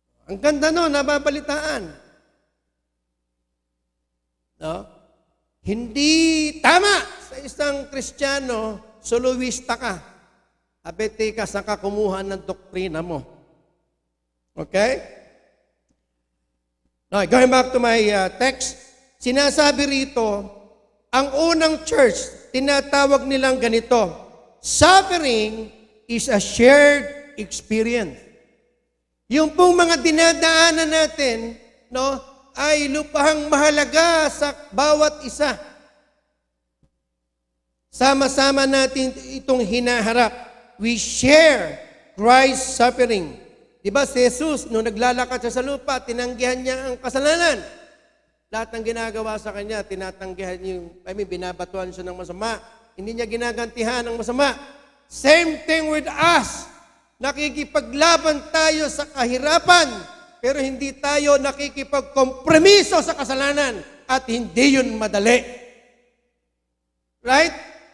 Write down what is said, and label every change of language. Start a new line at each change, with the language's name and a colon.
Filipino: Ang ganda no, nababalitaan. No? Hindi tama sa isang Kristiyano, soloista ka. Abete ka sa kakumuha ng doktrina mo. Okay?
English: Now, going back to my text,
Filipino: sinasabi rito, ang unang
English: church,
Filipino: tinatawag nilang ganito,
English: suffering is a shared experience.
Filipino: Yung pong mga dinadaanan natin, no, ay lupahang mahalaga sa bawat isa. Sama-sama natin itong hinaharap.
English: We share Christ's suffering.
Filipino: Diba si Jesus, nung naglalakad siya sa lupa, tinanggihan niya ang kasalanan. Lahat ng ginagawa sa kanya, tinatanggihan niya, binabatuan siya ng masama. Hindi niya ginagantihan ng masama.
English: Same thing with us.
Filipino: Nakikipaglaban tayo sa kahirapan, pero hindi tayo nakikipagkompromiso sa kasalanan at hindi yun madali. Right?